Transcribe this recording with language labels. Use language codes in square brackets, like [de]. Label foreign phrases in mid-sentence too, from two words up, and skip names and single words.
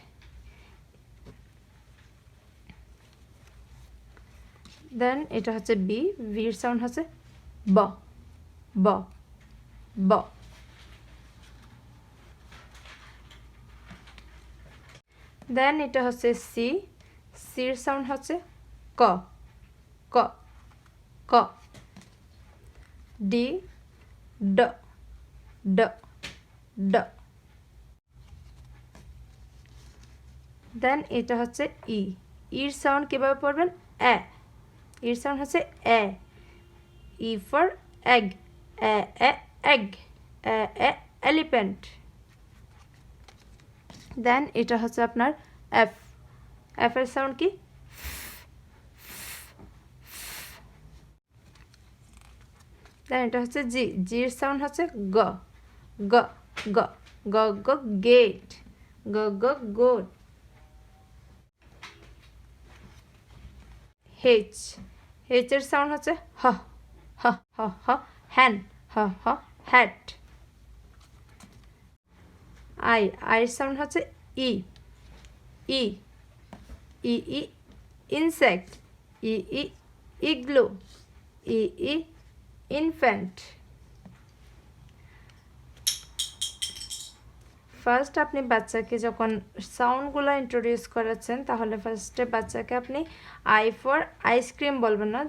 [bn] দেন এটা হচ্ছে বি। বির সাউন্ড হচ্ছে ব, ব, ব। দেন এটা হচ্ছে সি। সির সাউন্ড হচ্ছে ক, ক, ক। ডি, ড, ড, ড। দেন এটা হচ্ছে ই। ইর সাউন্ড কীভাবে পড়বেন? এ। ইর সাউন্ড হচ্ছে এ। [en] E for egg, e e egg, e e elephant. [bn] দেন এটা হচ্ছে আপনার এফ। এফ এর সাউন্ড কি? দেন এটা হচ্ছে জি। জির সাউন্ড হচ্ছে গ, গ, গ, গ, গ গেট, গ, গ গোট। হেচ। হেচের সাউন্ড হচ্ছে হ, হ, হ, হ হ্যান, হ, হ হ্যাট। আই। আইয়ের সাউন্ড হচ্ছে ই, ই, ই, ই ইনসেক্ট, ই, ই ইগলু, ই, ই ইনফ্যান্ট। ফার্স্ট আপনি বাচ্চাকে যখন সাউন্ডগুলো ইন্ট্রোডিউস করাচ্ছেন তাহলে ফার্স্টে বাচ্চাকে আপনি [en] I for ice cream [bn] বলবেন না।